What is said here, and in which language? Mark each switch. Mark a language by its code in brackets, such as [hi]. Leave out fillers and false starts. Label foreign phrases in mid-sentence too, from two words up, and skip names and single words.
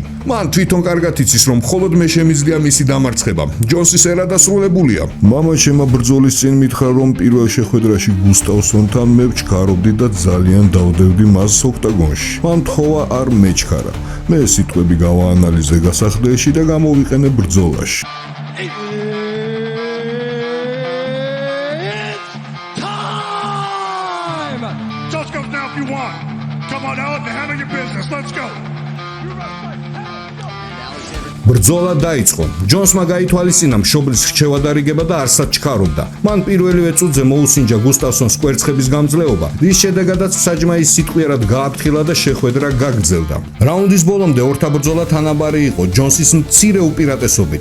[ka] მან თვითონ კარგად იცის, რომ მხოლოდ მე შემიძლია მისი დამარცხება. ჯონსის ერა დასრულებულია. მამა შემა ბრძოლის წინ მითხრა, რომ პირველ შეხვედრაში გუსტავსონთან მე ვჩქარობდი და ძალიან დავდევდი მას ოქტაგონში. მან თხოვა არ მეჩქარა. მე სიტყვები გავაანალიზე გასახდელში და გამოვიყენე ბრძოლაში. [en] Just goes now if you want. Come on, Alec, handle your business. Let's go. [ka] ბრძოლა დაიწყო. ჯონსმა გაითვალისწინა მშობლის რჩევა დარიგება და არსად ჩქარობდა. მან პირველივე წუთზე მოუსინჯა გუსტავსონს კვერცხების გამძლეობა, რის შედეგადაც საჯმა ის სიტყვიერად გააფრთხილა და შეხვედრა გაგრძელდა. რაუნდის ბოლომდე ორთა ბრძოლა თანაბარი იყო ჯონსის მცირე უპირატესობით.